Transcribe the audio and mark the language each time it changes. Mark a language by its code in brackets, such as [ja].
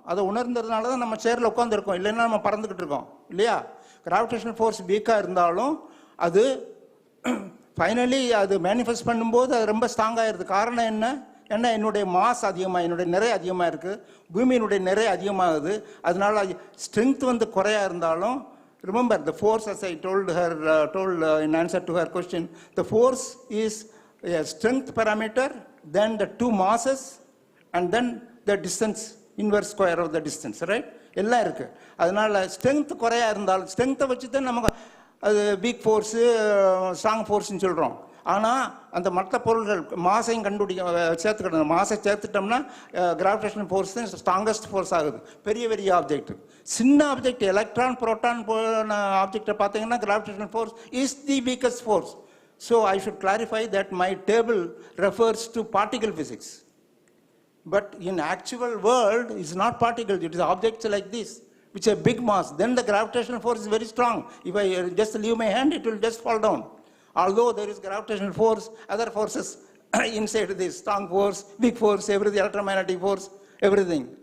[ta] அதை உணர்ந்ததுனால தான் நம்ம சேரில் உட்காந்துருக்கோம், இல்லைன்னா நம்ம பறந்துக்கிட்டு இருக்கோம் இல்லையா? கிராவிடேஷனல் ஃபோர்ஸ் வீக்காக இருந்தாலும் அது ஃபைனலி அது மேனிஃபெஸ்ட் பண்ணும்போது அது ரொம்ப ஸ்ட்ராங்காகிடுது. காரணம் என்ன? ஏன்னா என்னுடைய மாஸ் அதிகமாக, என்னுடைய நிறை அதிகமாக இருக்குது, பூமியினுடைய நிறை அதிகமாகுது. அதனால ஸ்ட்ரென்த் வந்து குறையா இருந்தாலும், [en] remember the force, as I told in answer to her question, the force is a strength parameter, then the 2 masses, and then the distance, inverse square of the distance, right? [ta] எல்லாம் இருக்குது. அதனால் strength குறையா இருந்தாலும் ஸ்ட்ரென்த்தை வச்சு தான் நமக்கு அது வீக் ஃபோர்ஸு ஸ்ட்ராங் ஃபோர்ஸ்ன்னு சொல்கிறோம். ஆனால் அந்த மற்ற பொருள்கள் மாசையும் சேர்த்துக்கிட்டோம். மாசை சேர்த்துட்டோம்னா கிராவிடேஷனல் ஃபோர்ஸ் தான் ஸ்ட்ராங்கஸ்ட் ஃபோர்ஸ் ஆகுது. பெரிய பெரிய ஆப்ஜெக்ட், சின்ன ஆப்ஜெக்ட் எலக்ட்ரான் புரோட்டான் போன ஆப்ஜெக்டை பார்த்தீங்கன்னா [en] Gravitational force is the weakest force. So I should clarify that my table refers to particle physics. But in actual world, it's not particles, it is objects like this, which have big mass. Then the gravitational force is very strong. If I just leave my hand, it will just fall down. Although there is gravitational force, other forces inside this, strong force, big force, everything, electromagnetic force, everything.